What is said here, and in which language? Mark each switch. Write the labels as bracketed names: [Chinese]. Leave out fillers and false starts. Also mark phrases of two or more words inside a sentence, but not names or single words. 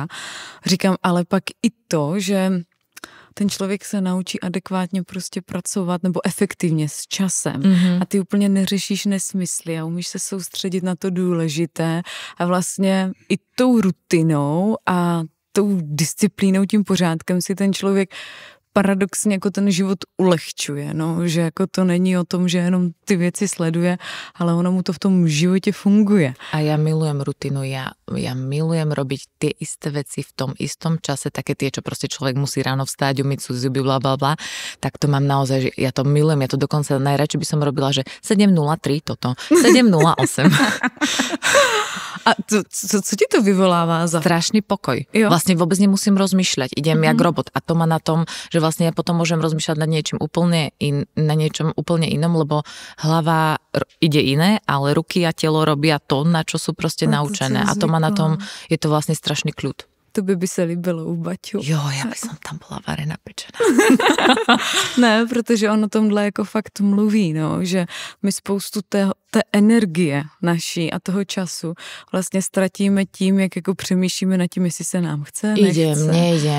[Czech] Říkám, ale pak i to, že ten člověk se naučí adekvátně prostě pracovat nebo efektivně s časem a ty úplně neřešíš nesmysly a umíš se soustředit na to důležité a vlastně i tou rutinou a tou disciplínou, tím pořádkem si ten člověk paradoxně jako ten život ulehčuje, no, že jako to není o tom, že jenom ty věci sleduje, ale ono mu to v tom životě funguje. [Slovak] A ja milujem rutinu, ja milujem robiť tie isté veci v tom istom čase, také tie, čo proste človek musí ráno vstáť, umyť sú zuby, blablabla, tak to mám naozaj, že ja to milujem, ja to dokonca najradšej by som robila, že 7:03 toto, 7:08. [Czech] A co ti to vyvolává za... [Slovak] Strašný pokoj. [Czech] Jo. [Slovak] Vlastne vôbec nemusím rozmýšľať. Idem jak robot. A to má na tom, že vlastne ja potom môžem rozmýšľať nad niečím na niečom úplne inom, lebo hlava ide iné, ale ruky a telo robia to, na čo sú proste naučené. A to má na tom, je to vlastne strašný kľud. [Czech] Tobě by se líbilo u Baťu. Jo, já bych tam byla varená pečená. Ne, protože on o tomhle jako fakt mluví, no, že my spoustu té energie naší a toho času vlastně ztratíme tím, jak jako přemýšlíme nad tím, jestli se nám chce, nechce.